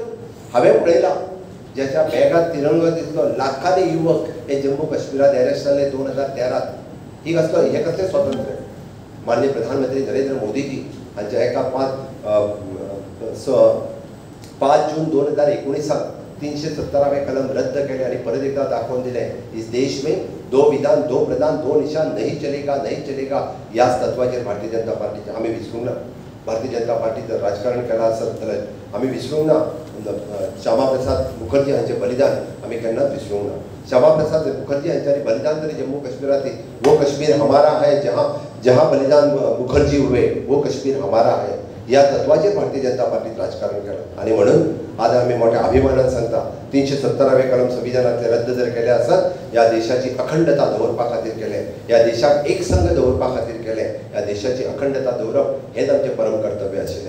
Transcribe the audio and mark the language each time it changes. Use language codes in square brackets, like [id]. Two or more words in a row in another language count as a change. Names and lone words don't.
[kok] हांवें पळयलां ज्याच्या बॅगात तिरंगा दिसलो लाखांनी युवक हे जम्मू काश्मीरात अरेस्ट जाले 2013. ही हे कसलें स्वातंत्र्य. [mr] माननीय प्रधानमंत्री नरेंद्र मोदीजी हांच्या एका 5 जून 2019 370वें कलम रद्द केले आणि परत एकदा दाखवून दिले [hi] इस देश में 2 विधान 2 प्रधान 2 निशान नहीं चलेगा. [kok] याच तत्वाचेर भारतीय जनता पार्टीचे आम्ही विसरूंक ना. भारतीय जनता पार्टीचं राजकारण केलां आसत जाल्यार आमी विसरूंक ना. श्यामा प्रसाद मुखर्जी हांचें बलिदान आमी केन्नाच विसरूंक ना. [mr] श्यामा प्रसाद मुखर्जी यांच्यानी बलिदान दिले जम्मू काश्मीरातील, [hi] वो कश्मीर हमारा है, जहां बलिदान मुखर्जी हुए वो कश्मीर हमारा है, [kok] या तत्वाचेर भारतीय जनता पार्टीत राजकारण केलं. [mr] आणि म्हणून आज आम्ही मोठ्या अभिमानान [kok] सांगता 370वे कलम संविधानातले रद्द [mr] जर केले असत, [kok] या देशाची अखंडता दवरपा खातीर केले, या देशाक एक संघ दवरपा खातीर केले, या देशाची अखंडता दवरप हेच आमचे परम कर्तव्य आशिल्ले.